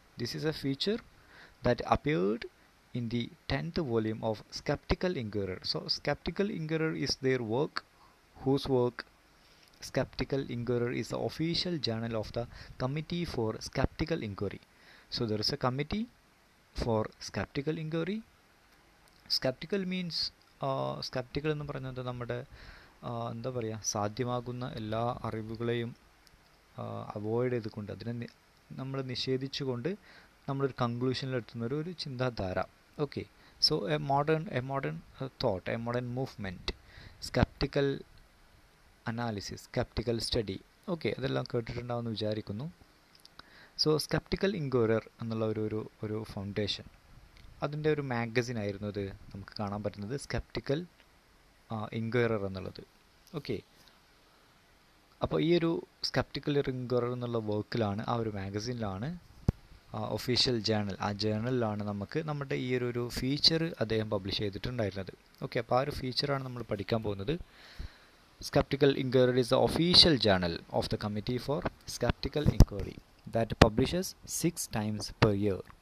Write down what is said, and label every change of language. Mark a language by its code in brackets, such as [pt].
[en] This is a feature that appeared in the 10th volume of Skeptical Inquirer. So Skeptical Inquirer is their work. Whose work? Skeptical Inquirer is the official journal of the Committee for Skeptical Inquiry. So there is a committee for Skeptical Inquiry. Skeptical means skeptical [ml] എന്ന് പറയുന്നത് നമ്മുടെ എന്താ പറയുക, സാധ്യമാകുന്ന എല്ലാ അറിവുകളെയും avoid ചെയ്തുകൊണ്ട്, അതിനെ നമ്മൾ നിഷേധിച്ചുകൊണ്ട് നമ്മളൊരു കൺക്ലൂഷനിലെത്തുന്ന ഒരു ചിന്താധാര. [en] Okay, so a modern thought, a modern movement, sceptical analysis, sceptical study. [ml] Okay, അതെല്ലാം കേട്ടിട്ടുണ്ടാവുമെന്ന് വിചാരിക്കുന്നു. സോ സ്കെപ്റ്റിക്കൽ ഇൻക്വയറർ എന്നുള്ള ഒരു ഫൗണ്ടേഷൻ, അതിൻ്റെ ഒരു മാഗസിൻ ആയിരുന്നു ഇത് നമുക്ക് കാണാൻ പറ്റുന്നത്, സ്കെപ്റ്റിക്കൽ ഇൻക്വയറർ എന്നുള്ളത്. ഓക്കെ, അപ്പോൾ ഈ ഒരു സ്കെപ്റ്റിക്കൽ റിങ്കറർ എന്നുള്ള വർക്കിലാണ്, ആ ഒരു മാഗസിനിലാണ്, ഒഫീഷ്യൽ ജേണൽ, ആ ജേണലിലാണ് നമുക്ക് നമ്മുടെ ഈ ഒരു ഫീച്ചർ അദ്ദേഹം പബ്ലിഷ് ചെയ്തിട്ടുണ്ടായിരുന്നത്. ഓക്കെ, അപ്പോൾ ആ ഒരു ഫീച്ചറാണ് നമ്മൾ പഠിക്കാൻ പോകുന്നത്. [en] Skeptical Inquiry is the official journal of the Committee for Skeptical Inquiry that publishes 6 times per year.